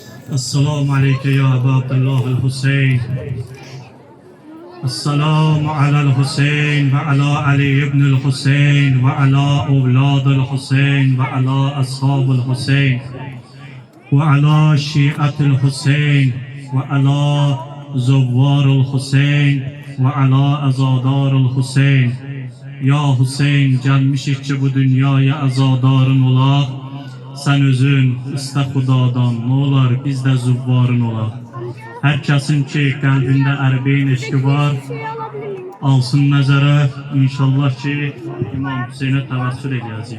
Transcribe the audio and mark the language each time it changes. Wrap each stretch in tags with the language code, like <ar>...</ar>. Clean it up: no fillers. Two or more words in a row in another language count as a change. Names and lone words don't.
<ar>السلام عليك يا أبا عبد الله الحسين. السلام على الحسين وعلى علي بن الحسين وعلى أولاد الحسين وعلى أصحاب الحسين وعلى شيعة الحسين وعلى زوار الحسين وعلى أزادار الحسين.</ar> <az>Ya Hüseyin, gelmişik ki bu dünyaya azadarın ola. Sen özün iste Xudadan, ne olar biz de züvvarın ola. Herkesin ki kalbinde Erbeğin eşki var, alsın nəzərə, inşallah ki İmam Hüseyin'e təvəssül edəcəyim.</az>